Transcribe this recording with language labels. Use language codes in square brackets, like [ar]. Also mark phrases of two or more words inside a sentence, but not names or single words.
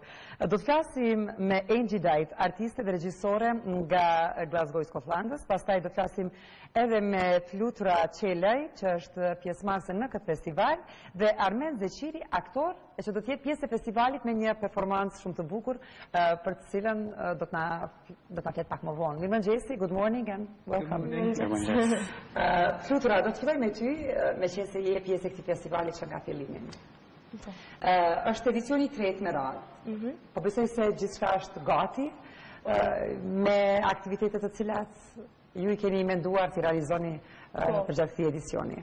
[sq] Do të flasim me Angie Dight, artiste dhe regjisore nga Glasgow, Skotlandës, pastaj do të flasim edhe me Flutura Qelaj, që është pjesëmarrëse në këtë festival, dhe Armen Zeqiri, aktor, e që do të jetë pjesë e festivalit me një performancë shumë të bukur, për të cilën do të na flet pak më vonë. Mirëmëngjesi, [en] good morning and welcome. [sq] Flutura, do të filloj me ty, me qenë se je pjesë e këtij festivali që nga fillimi. Është edicioni 3 me radhë. Po besoj se gjithçka është gati, me aktivitetet të cilat ju I keni menduar të realizoni përgjatë këtij edicioni.